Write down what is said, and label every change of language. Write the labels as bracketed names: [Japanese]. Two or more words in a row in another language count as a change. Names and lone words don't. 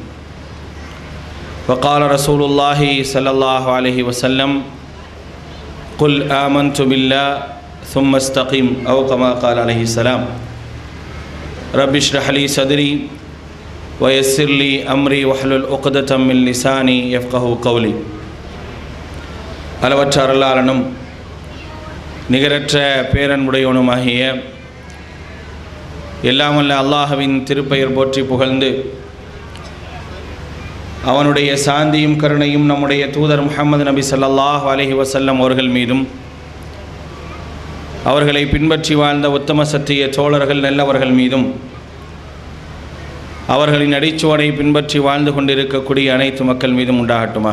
[Arabic] وقال رسول الله صلى الله عليه وسلم قل آمنت بالله ثم استقم أو كما قال عليه السلام. رب اشرح لي صدري ويسر لي أمري واحلل عقدة من لساني يفقهوا قولي. [Tamil] அளவற்ற அருளாளனும் நிகரற்ற பேரன்புடையவனுமாகிய எல்லாமல்ல அல்லாஹ்வின் திருப்பெயர் போற்றி புகழ்ந்து அவனுடைய சாந்தியும் கருணையும் நம்முடைய தூதர் முஹம்மது நபி [Arabic] صلى الله عليه وسلم [Tamil] அவர்கள் மீதும் அவர்களை பின்பற்றி வாழ்ந்த உத்தம சத்திய தோழர்கள் நல்லவர்கள் மீதும் அவர்களின் அடிச்சுவடை பின்பற்றி வாழ்ந்து கொண்டிருக்கக்கூடிய அனைத்து மக்கள் மீதும் உண்டாகட்டுமாக.